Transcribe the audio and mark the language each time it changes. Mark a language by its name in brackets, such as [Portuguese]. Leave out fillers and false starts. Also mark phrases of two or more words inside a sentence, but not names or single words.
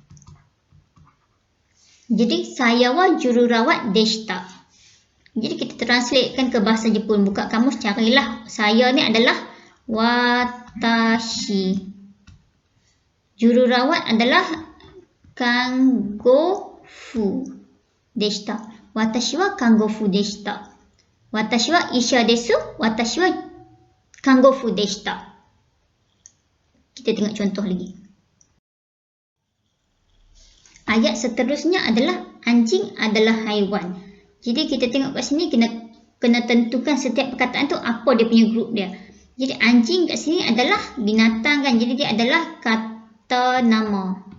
[Malay] Jadi saya wa jururawat deshta. Jadi kita translatekan ke bahasa Jepun. Buka kamus, carilah saya ni adalah watashi. Jururawat adalah [Japanese] 看護婦でした. 私は看護婦でした。私は医者です. 私は看護婦でした. [Malay] Kita tengok contoh lagi. Ayat seterusnya adalah anjing adalah haiwan. Jadi kita tengok kat sini kena tentukan setiap perkataan tu apa dia punya grup dia. Jadi anjing kat sini adalah binatang kan. Jadi dia adalah kata nama.